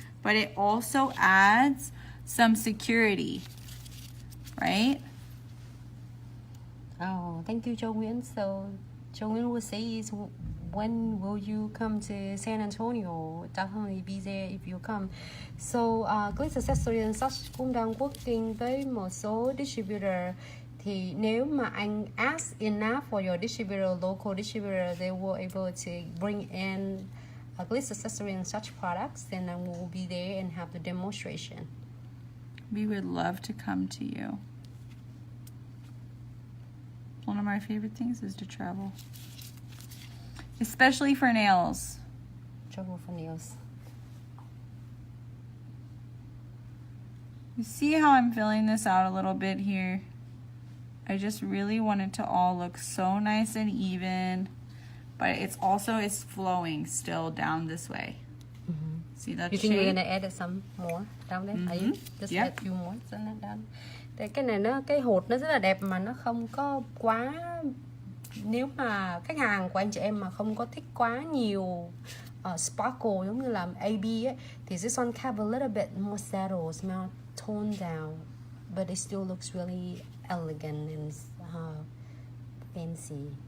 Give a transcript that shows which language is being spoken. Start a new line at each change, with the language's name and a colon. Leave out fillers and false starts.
English: But it also adds some security, right? Oh, thank you, Joe Nguyen. So, Joe Nguyen will say is, when will you come to San Antonio? Definitely be there if you come. So, Glitz Accessory and such
Vietnamese: cũng đang
English: working với một số distributor.
Vietnamese: Thì nếu mà anh
English: ask enough for your distributor, local distributor, they were able to bring in a Glitz Accessory and such products, then I will be there and have the demonstration. We would love to come to you. One of my favorite things is to travel. Especially for nails. Travel for nails. You see how I'm filling this out a little bit here? I just really want it to all look so nice and even. But it's flowing still down this way. Mm-hmm. See that You shape? think we're gonna add some more down there? Are you? Just Yep. add few more down.
Vietnamese: Tại cái này cái hột nó rất là đẹp mà nó không có quá, nếu mà khách hàng của anh chị em mà không có thích quá nhiều sparkle giống như là AB ấy, thì
English: this one have a little bit more shadows, more toned down, but it still looks really elegant and fancy.